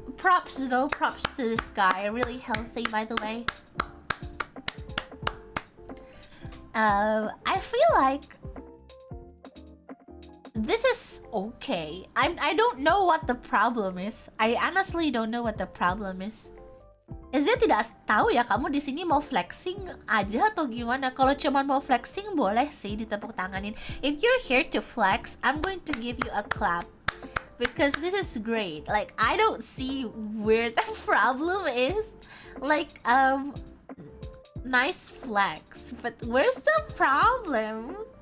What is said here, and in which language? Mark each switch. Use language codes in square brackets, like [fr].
[en] Props though, props to this guy. Really healthy, by the way. I feel like this is okay. I don't know what the problem is. I honestly don't know what the problem is. [id] Saya tidak tahu ya, kamu di sini mau flexing aja atau gimana? Kalau cuma mau flexing boleh sih ditepuk tanganin. [en] If you're here to flex, I'm going to give you a clap because this is great. Like, I don't see where the problem is. Like, nice flex, but where's the problem?